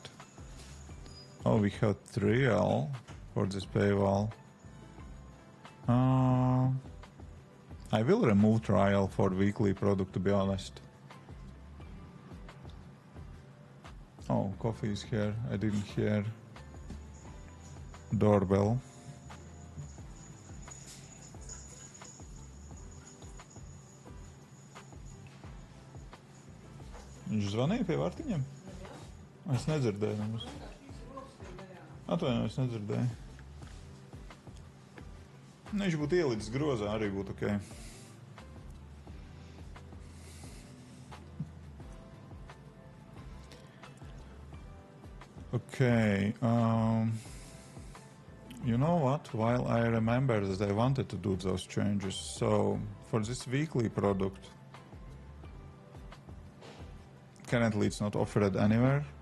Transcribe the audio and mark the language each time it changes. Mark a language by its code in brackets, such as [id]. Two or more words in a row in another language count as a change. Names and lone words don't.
[en] Oh, we have trial for this paywall. I will remove trial for weekly product, to be honest. Oh, coffee is here. I didn't hear doorbell. [lv] Viņš zvanīja pie vārtiņiem? Es nedzirdēju nemaz. Atvainojos, nedzirdēju. Viņš būtu ielicis grozā, arī būtu ok. [en] Okay, you know what? While I remember that I wanted to do those changes, so for this weekly product, currently it's not offered anywhere.